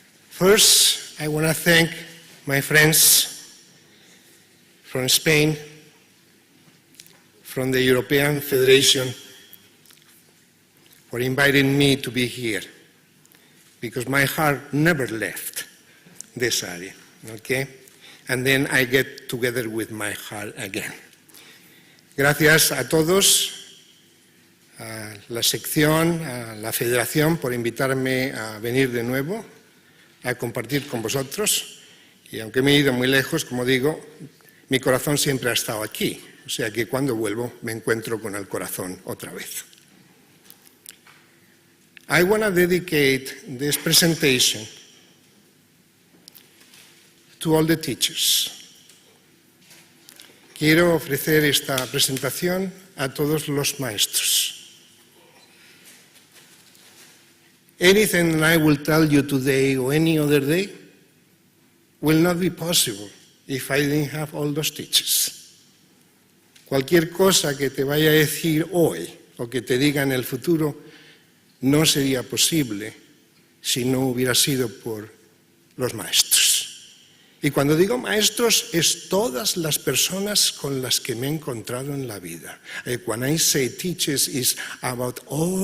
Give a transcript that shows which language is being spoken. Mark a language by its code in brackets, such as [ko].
[en] First, I want to thank my friends from Spain, from the European Federation, for inviting me to be here, because my heart never left this area, okay? And then I get together with my heart again. [es] Gracias a todos, a la sección, a la federación, por invitarme a venir de nuevo, a compartir con vosotros. Y aunque me he ido muy lejos, como digo, mi corazón siempre ha estado aquí. O sea que cuando vuelvo me encuentro con el corazón otra vez. [en] I want to dedicate this presentation to all the teachers. [es] Quiero ofrecer esta presentación a todos los maestros. [en] Anything I will tell you today or any other day will not be possible if I didn't have all those teachers. [es] Cualquier cosa que te vaya a decir hoy o que te diga en el futuro no sería posible si no hubiera sido por los maestros. Y cuando digo maestros es todas las personas con las que me he encontrado en la vida. [en] When I say teachers, it's about all